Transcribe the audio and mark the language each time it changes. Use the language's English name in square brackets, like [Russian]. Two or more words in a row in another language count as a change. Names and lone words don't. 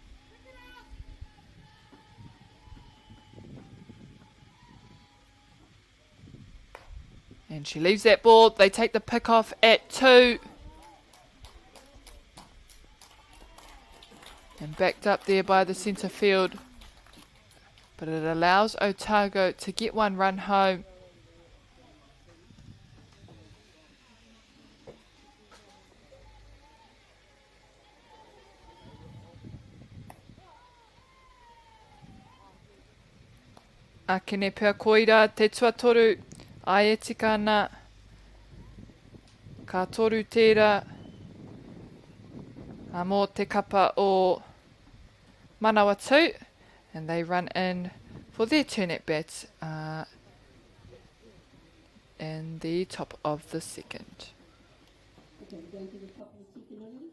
[English] And she leaves that ball. They take the pick off at 2. And backed up there by the centre field. But it allows Otago to get one run home. [Māori] Akene pia koira te tuatoru. Ai e tika ana. Ka toru tērā. Mō te kapa o Manawatu. [English] And they run in for their turn at bat in the top of the second. Okay, going to the top of the second innings.